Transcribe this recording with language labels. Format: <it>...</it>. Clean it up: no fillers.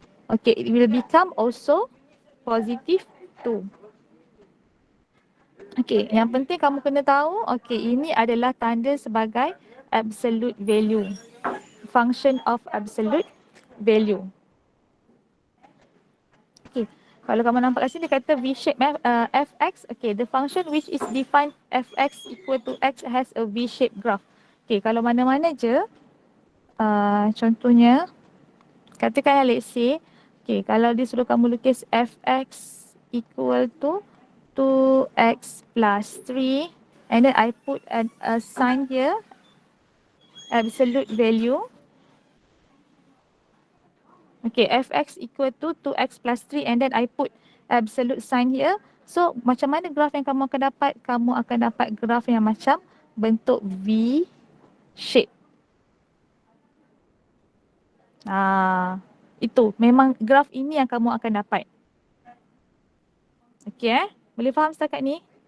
<en>Okay, it will become also positive 2.</en> <ms>Okay, yang penting kamu kena tahu, okay, ini adalah tanda sebagai absolute value.</ms> <en>Function of absolute value.</en> <ms>Okay, kalau kamu nampak kat sini dia kata V-shape fx.</ms> <en>Okay, the function which is defined fx equal to x has a V-shape graph. Okay,</en> <ms>kalau mana-mana je, contohnya, katakan</ms> <en>let's say, okay,</en> <ms>kalau dia suruh kamu lukis</ms> <en>fx equal to 2x plus 3 and then I put a sign here, absolute value. Okay, fx equal to 2x plus 3 and then I put absolute sign here.</en> <ms>So, macam mana graf yang kamu akan dapat? Kamu akan dapat graf yang macam bentuk V shape. Itu memang graf ini yang kamu akan dapat. Okay, boleh faham setakat ni?</ms>